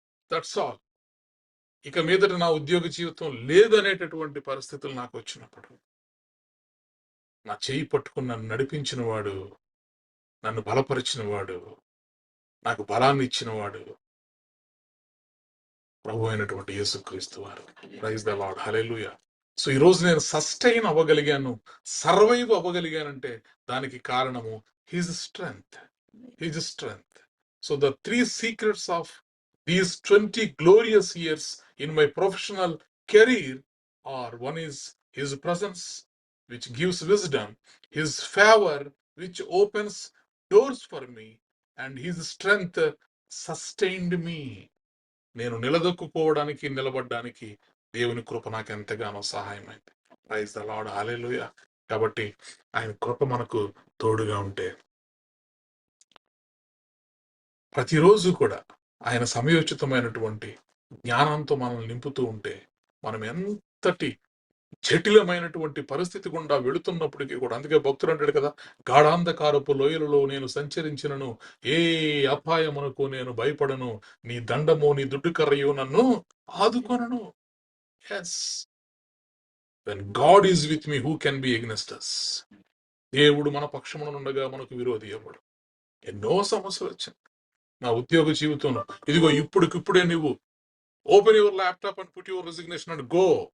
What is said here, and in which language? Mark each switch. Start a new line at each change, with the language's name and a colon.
English: that's all,
Telugu: ఇక మీదట నా ఉద్యోగ జీవితం లేదనేటటువంటి పరిస్థితులు నాకు వచ్చినప్పుడు నా చేయి పట్టుకుని నన్ను నడిపించిన వాడు, నన్ను బలపరిచిన వాడు, నాకు బలాన్ని ఇచ్చిన వాడు ప్రభు అయినటువంటి యేసుక్రీస్తు వారు.
English: praise the lord,
Telugu: hallelujah. So ఈ రోజు నేను సస్టైన్ అవ్వగలిగాను, సర్వైవ్ అవ్వగలిగానంటే దానికి కారణము
English: His strength, his strength. So the 3 secrets of these 20 glorious years in my professional career are: one is his presence, which gives wisdom; his favor, which opens doors for me; and his strength sustained me.
Telugu: నేను నిలదొక్కుకోవడానికి, నిలబడడానికి దేవుని కృప నాకు ఎంతగానో సహాయమైంది.
English: praise the lord,
Telugu: హల్లెలూయా. కాబట్టి ఆయన కృప మనకు తోడుగా ఉంటే, ప్రతిరోజు కూడా ఆయన సమయోచితమైనటువంటి జ్ఞానంతో మనల్ని నింపుతూ ఉంటే, మనం ఎంతటి జటిలమైనటువంటి పరిస్థితి గుండా వెళుతున్నప్పటికీ కూడా, అందుకే భక్తుడు అంటాడు కదా, గాఢాంధకారపు లోయలలో నేను సంచరించినను, ఏ అపాయమునకు నేను భయపడను, నీ దండము నీ దుడ్డు కర్రయు నన్ను ఆదుకొనను.
English: Yes, when God is with me, who can be against us?
Telugu: దేవుడు మన పక్షమున ఉండగా మనకు విరోధి ఎవడు? ఎన్నో సమస్యలు వచ్చాయి నా ఉద్యోగ జీవితంలో. ఇదిగో ఇప్పుడే నువ్వు
English: Open your laptop and put your resignation and go.